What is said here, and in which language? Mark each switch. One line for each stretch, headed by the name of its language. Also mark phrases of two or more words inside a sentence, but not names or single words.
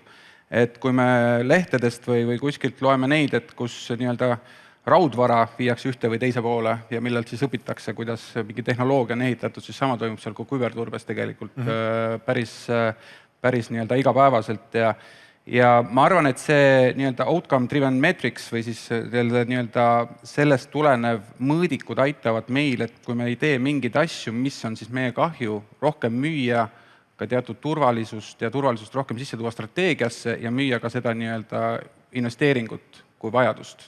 Estonian: Et kui me lehtedest või kuskilt loeme neid, et kus nii-öelda raudvara viiakse ühte või teise poole ja millelt siis õpitakse, kuidas mingi tehnoloogia on ehitatud, siis sama toimub seal kui küberturbes tegelikult päris nii-öelda igapäevaselt ja ma arvan, et see nii-öelda
English: outcome driven metrics
Estonian: või siis nii-öelda sellest tulenev mõõdikud aitavad meil, et kui me ei tee mingeid asju, mis on siis meie kahju, rohkem müüa ka teatud turvalisust ja turvalisust rohkem sisse tuua strateegiasse ja müüa ka seda nii-öelda investeeringut kui vajadust.